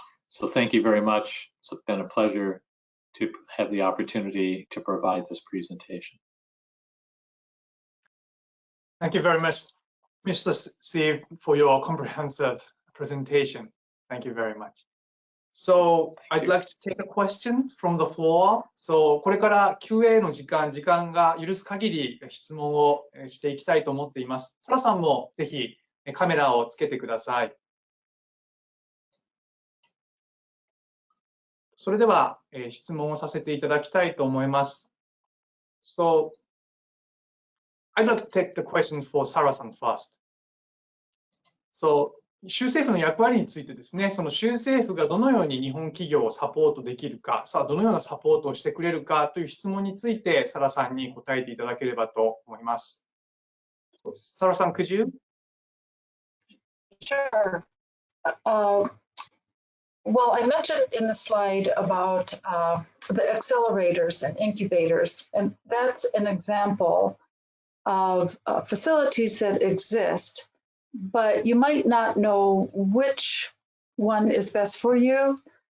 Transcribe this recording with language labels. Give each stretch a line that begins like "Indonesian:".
English: So thank you very much. It's been a pleasure to have the opportunity to provide this presentation. Thank you very much, Mr. Sieve, for your comprehensive presentation. Thank you very much. So I'd like to take a question from the floor.
Japanese: So これから QA の時間が許す限り質問をしていきたいと思っています。サラさんもぜひカメラをつけてください。それでは質問をさせていただきたいと思います。
English: So I'd like to take the question for Sarah-san first.
Japanese: So 州政府の役割についてですね、その州政府がどのように日本企業をサポートできるか、さあどのようなサポートをしてくれるかという質問について、サラさんに答えていただければと思います。
English: サラさん、could you? Sure. Well, I mentioned in the slide about the accelerators and incubators, and that's an example of facilities that exist, but you might not know which one is best for you.